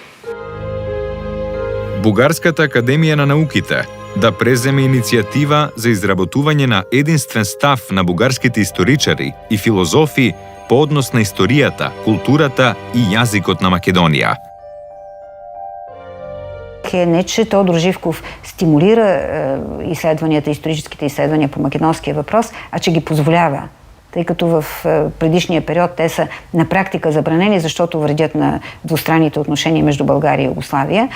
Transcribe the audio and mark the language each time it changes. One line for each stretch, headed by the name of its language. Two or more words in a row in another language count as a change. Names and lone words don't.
Macedonian: Бугарската академија на науките да преземе иницијатива за изработување на единствен став на бугарските историчари и филозофи по однос на историјата, културата и јазикот на Македонија.
Bulgarian: Не, че Тодор Живков стимулира изследванията, историческите изследвания по македонския въпрос, а че ги позволява. тъй като в предишния период те са на практика забранени, защото вредят на двустранните отношения между България и Югославия.